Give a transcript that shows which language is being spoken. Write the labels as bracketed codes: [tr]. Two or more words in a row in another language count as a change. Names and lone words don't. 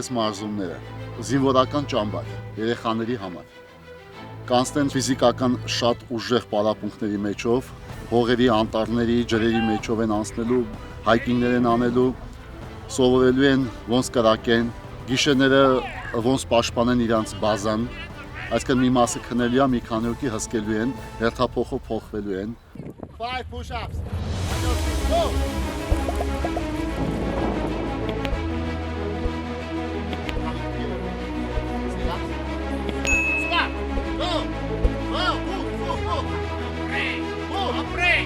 [hy] այս մարզումները, զինվորական ճամբար, երեխաների համար։ Կանցնեն ֆիզիկական շատ ուժեղ պարապմունքների մեջով, հողերի, անտառների, ջրերի մեջով են անցնելու, հայկինգներ են անելու, սովորելու են ոնց կրակեն, գիշերները ոնց պաշտպանեն իրանց բազան, այսինքն մի մասը քնելու է, մի քանի հոգի հսկելու են, հերթափոխով փոխվելու են։ 5 push-ups. [en] Go. Stop. Go. Go. Break. Move. Break.